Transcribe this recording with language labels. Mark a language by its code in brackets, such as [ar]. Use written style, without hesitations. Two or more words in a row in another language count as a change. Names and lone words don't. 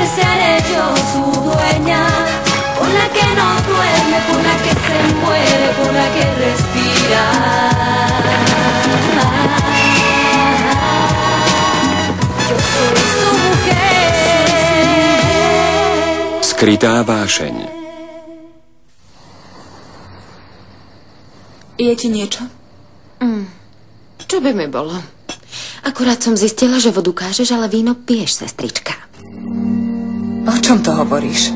[es] seré yo su dueña, por la que no duerme, por la que se muere, por la que respira. Yo soy su mujer. [sk] Skrytá vášeň. Je ti niečo? Čo by mi bolo? Akurát som zistila, že vodu kážeš, ale víno piješ, sestrička. O čom to hovoríš?